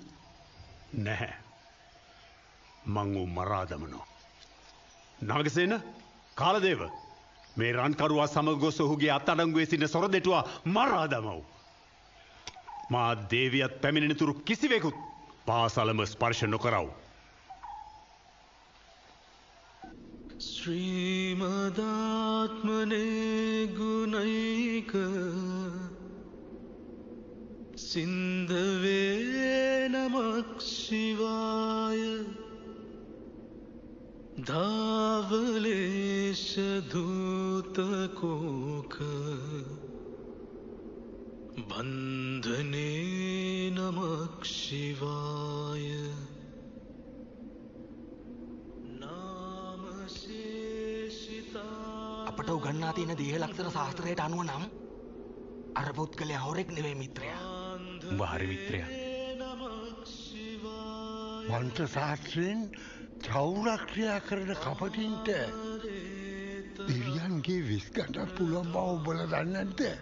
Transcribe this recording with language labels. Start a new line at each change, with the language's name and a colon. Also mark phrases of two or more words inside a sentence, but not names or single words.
Sinhala: නැහැ. මං ඌ මරා දමනවා. නාගසේන කාලදේව මේ රන්කරුවා සමග ගොස් ඔහුගේ අත්අඩංගුවේ සිටින සොර දෙටුවා මරා දමව්. මා දේවියත් පැමිණෙනතුරු කිසිවෙකුත් පාසලම ස්පර්ශ නොකරව්.
Sanskrit: श्रीमदात्मने गुणैक सिन्धवे नमः शिवाय धावलेश धूतकोक बन्धने नमः शिवाय
Sinhala: අපට උගන්වා තියෙන දේහ ලක්ෂණ ශාස්ත්‍රයට අනුව නම් අර පුද්ගලයා හොරෙක් නෙවෙයි මිත්‍රයා. උඹ හරි මිත්‍රයා. මන්ත්‍ර ශාස්ත්‍රයෙන් චෞර ක්‍රියා කරන කපටින්ට දෙවියන්ගේ විස් ගන්න පුළුවන් බව ඔබලා දන්නේ නැද්ද?